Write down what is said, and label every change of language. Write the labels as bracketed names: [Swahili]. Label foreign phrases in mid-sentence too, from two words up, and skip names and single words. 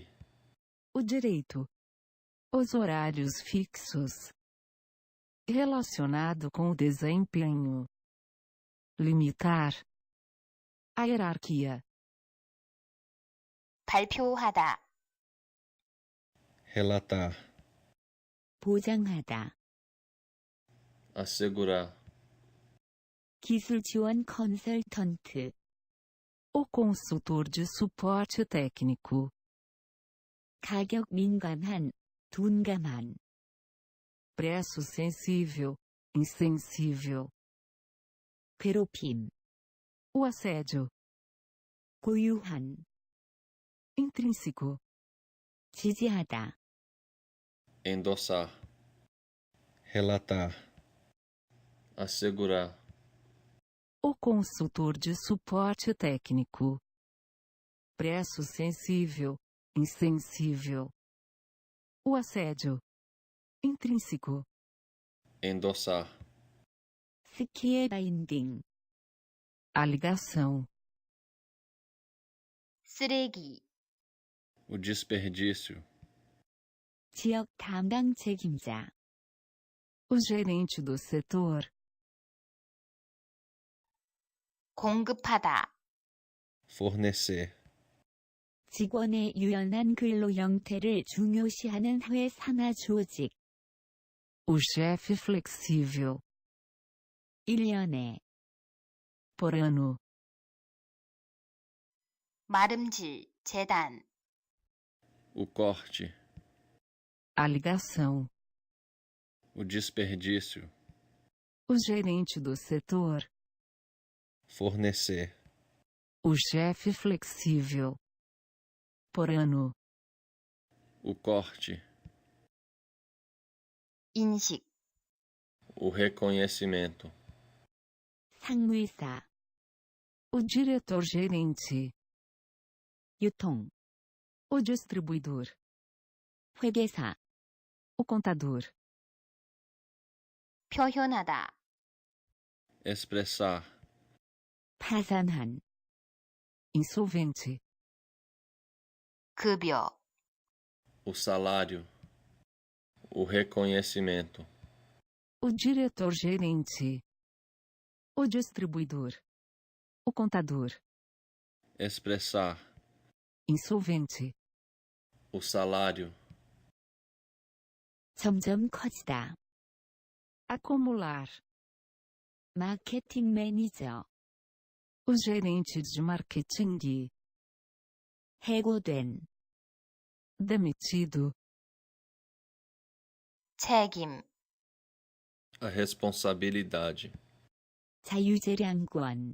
[Portuguese] O direito. Os horários fixos. Relacionado com o desempenho. Limitar. A hierarquia. [Korean] 발표하다, [Portuguese] relatar, [Korean] 보장하다, [Portuguese] assegurar, [Korean] 기술 지원 컨설턴트, [Portuguese] O consultor de suporte técnico. [Korean] 가격 민감한, 둔감한, [Portuguese] Preço sensível. Insensível. [Korean] 괴롭힘, [Portuguese] O assédio. [Korean] 고유한, [Portuguese] Intrínseco. [Korean] 지지하다, [Portuguese] endossar, relatar, assegurar, O consultor de suporte técnico. Preço sensível. Insensível. O assédio. Intrínseco. endossar, [Korean] 스키에 바인딩, [Portuguese] A ligação. [Korean] 쓰레기, [Portuguese] o desperdício, [Korean] 지역 담당 책임자, [Portuguese] O gerente do setor. [Korean] 공급하다, [Portuguese] fornecer, [Korean] 직원의 유연한 근로 형태를 중요시하는 회사나 조직, [Portuguese] O chefe flexível. [Korean] 1년에, [Portuguese] Por ano. [Korean] 마름질, 재단, [Portuguese] o corte, A ligação. o desperdício, O gerente do setor. fornecer, O chefe flexível. Por ano. o corte, [Korean] 인식, [Portuguese] o reconhecimento, [Korean] 상무이사, [Portuguese] O diretor-gerente. [Korean] 유통, [Portuguese] O distribuidor. [Korean] 회계사, [Portuguese] O contador. [Korean] 표현하다, [Portuguese] expressar, [Korean] 파산한, [Portuguese] Insolvente. [Korean] 급여, [Portuguese] o salário, o reconhecimento, O diretor-gerente. O distribuidor. O contador. expressar, Insolvente. o salário, [Korean] 점점 커지다, [Portuguese] Acumular. [Korean] 마케팅 매니저, [Portuguese] O gerente de marketing. [Korean] 해고된, [Portuguese] Demitido. [Korean] 책임, [Portuguese] a responsabilidade, [Korean] 자유재량권,